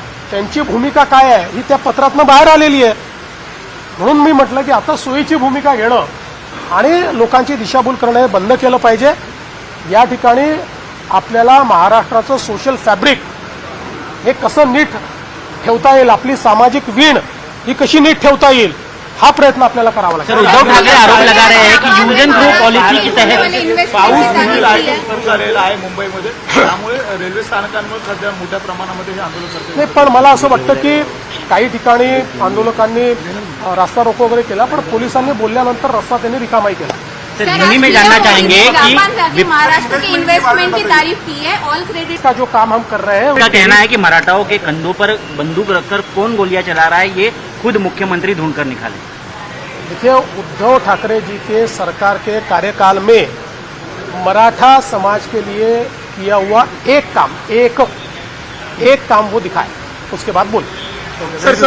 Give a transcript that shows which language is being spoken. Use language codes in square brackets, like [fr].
[mr] त्यांची भूमिका काय आहे ही त्या पत्रातनं बाहेर आलेली आहे. म्हणून मी म्हटलं की आता सोयीची भूमिका घेणं आणि लोकांची दिशाभूल करणं हे बंद केलं पाहिजे. या ठिकाणी आपल्याला महाराष्ट्राचं सोशल फॅब्रिक हे कसं नीट ठेवता येईल, आपली सामाजिक वीण ही कशी नीट ठेवता येईल, हा प्रयत्न आपल्याला करावा सर, लागेल. [hi] उद्धव ठाकरे आरोप लगा रहे हैं कि यूज एंड थ्रो पॉलिसी के तहत [mr] पाऊस झालेला आहे मुंबईमध्ये, त्यामुळे रेल्वे स्थानकांवर सध्या मोठ्या प्रमाणामध्ये हे आंदोलन करते. नाही, पण मला असं वाटतं की काही ठिकाणी आंदोलकांनी रास्ता रोको वगैरे केला, पण पोलिसांनी बोलल्यानंतर रस्ता त्यांनी रिकामाही केला. [hi] सर, यही में जानना चाहेंगे कि महाराष्ट्र की इन्वेस्टमेंट की तारीफ की है. ऑल क्रेडिट का जो काम हम कर रहे हैं उनका कहना है कि मराठाओं के कंधों पर बंदूक रखकर कौन गोलियां चला रहा है ये खुद मुख्यमंत्री ढूंढ कर निकाले. देखिए, उद्धव ठाकरे जी के सरकार के कार्यकाल में मराठा समाज के लिए किया हुआ एक काम वो दिखाए, उसके बाद बोल.